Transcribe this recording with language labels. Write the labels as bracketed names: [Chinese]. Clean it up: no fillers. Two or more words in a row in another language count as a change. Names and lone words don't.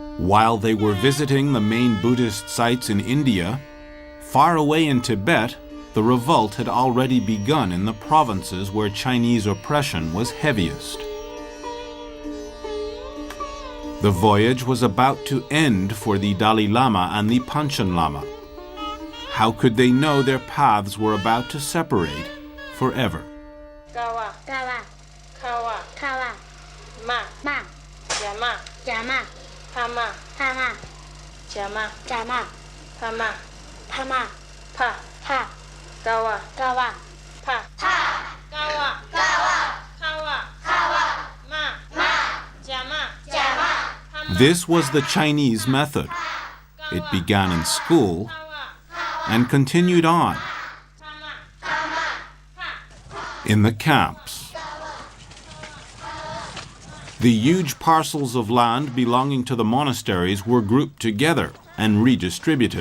[English] While they were visiting the main Buddhist sites in India, far away in Tibet, the revolt had already begun in the provinces where Chinese oppression was heaviest. The voyage was about to end for the Dalai Lama and the Panchen Lama. How could they know their paths were about to separate forever? Kawa, kawa, kawa, kawa, ma, ma, yama, yama, pama, pama, jama, jama, pama, pama, pa, pa, kawa, kawa, pa, pa, kawa, kawa, kawa, kawa, ma, ma, jama, jama. This was the Chinese method. It began in school and continued on in the camps. The huge parcels of land belonging to the monasteries were grouped together and redistributed.